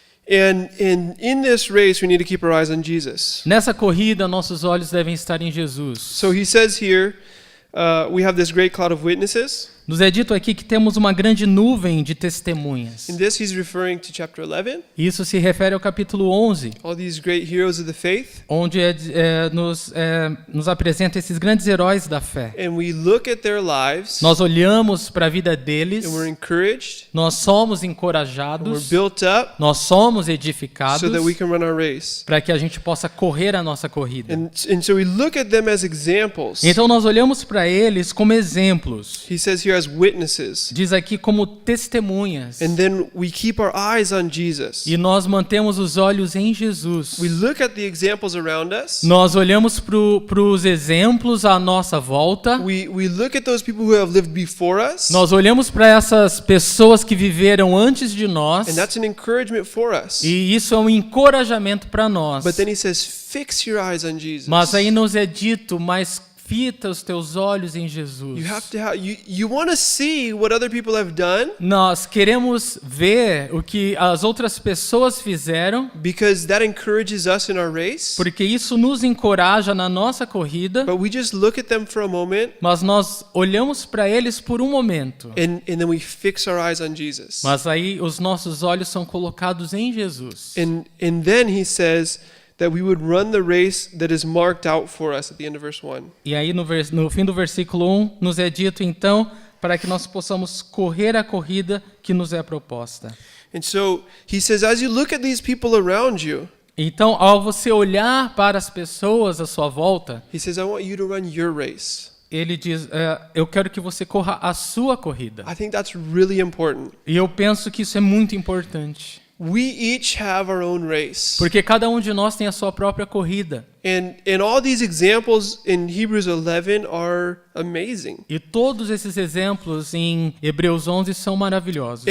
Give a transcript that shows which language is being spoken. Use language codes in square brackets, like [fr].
[en] And in this race, we need to keep our eyes on Jesus. [pt] Nessa corrida, nossos olhos devem estar em Jesus. [en] So he says here, we have this great cloud of witnesses. [pt] Nos é dito aqui que temos uma grande nuvem de testemunhas. [en] In this, he's referring to chapter 11. [pt] Isso se refere ao capítulo 11, [en] All these great heroes of the faith. [pt] onde nos apresenta esses grandes heróis da fé. [en] And we look at their lives. [pt] Nós olhamos para a vida deles, [en] And we're encouraged. [pt] nós somos [en] And we're [pt] encorajados, [en] built up [pt] nós somos edificados [en] so that we can run our race. [pt] para que a gente possa correr a nossa corrida. [en] And so we look at them as examples. [pt] Então nós olhamos para eles como exemplos. [en] He says here as witnesses. [pt] Diz aqui como testemunhas. [en] And then we keep our eyes on Jesus. [pt] E nós mantemos os olhos em Jesus. [en] We look at the examples around us. [pt] Nós olhamos para os exemplos à nossa volta. [en] We look at those people who have lived before us. [pt] Nós olhamos para essas pessoas que viveram antes de nós. [en] And that's an encouragement for us. [pt] E isso é um encorajamento para nós. [en] But then he says, fix your eyes on Jesus. [pt] Mas aí nos é dito, mas fita os teus olhos em Jesus. [en] You want to see what other people have done [pt] Nós queremos ver o que as outras pessoas fizeram, [en] because that encourages us in our race. [pt] porque isso nos encoraja na nossa corrida, [en] But we just look at them for a moment [pt] mas nós olhamos para eles por um momento. [en] and then we fix our eyes on Jesus. [pt] Mas aí os nossos olhos são colocados em Jesus. [en] And then he says that we would run the race that is marked out for us at the end of verse 1. [pt] E aí no fim do versículo 1 nos é dito então para que nós possamos correr a corrida que nos é proposta. [en] And so he says, as you look at these people around you, [pt] Então, ao você olhar para as pessoas à sua volta, [en] he says, I want you to run your race. [pt] ele diz, eu quero que você corra a sua corrida. [en] I think that's really important. [pt] E eu penso que isso é muito importante. [en] We each have our own race. [pt] Porque cada um de nós tem a sua própria corrida. [en] And all these examples in Hebrews 11 are amazing. [pt] E todos esses exemplos em Hebreus 11 são maravilhosos.